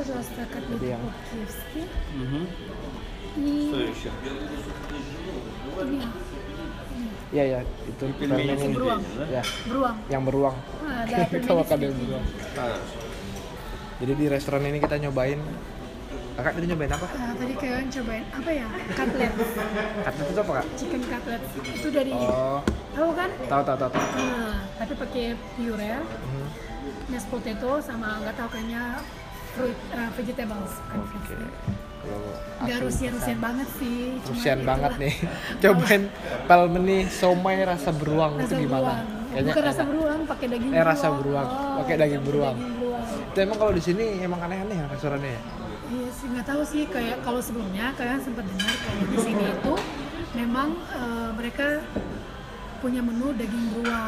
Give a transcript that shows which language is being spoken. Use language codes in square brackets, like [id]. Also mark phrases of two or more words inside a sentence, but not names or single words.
[ru] Можно, пожалуйста, котлетку [id] Iya. [ru] по-киевски? [id] Ini ya, Iya itu pelmeni. beruang. Ya, Beruang. yang beruang. Ada Kita makan pelmeni yang beruang. Jadi di restoran ini kita nyobain. Kakak tadi nyobain apa? Tadi kalian cobain apa ya? Cutlet. Cutlet itu apa kak? [en] Chicken cutlet. [id] Itu dari Oh, tahu kan? tahu. Tapi pakai puree, [en] mashed potato [id] sama nggak tahu kayaknya [en] fruit vegetables. [id] Oke. Kalau Nggak aku Rusian banget sih. cuma Rusian itulah. banget nih. Cobain pelmeni somai rasa beruang Rasa itu gimana? beruang. Bukan rasa enak. beruang, pakai daging Rasa beruang, pakai daging beruang. Daging beruang. Itu emang kalau di sini emang aneh-aneh ya restorannya ya? Iya sih, nggak tahu sih, kayak kalau sebelumnya kalian sempat dengar kalau di sini itu memang mereka punya menu daging beruang.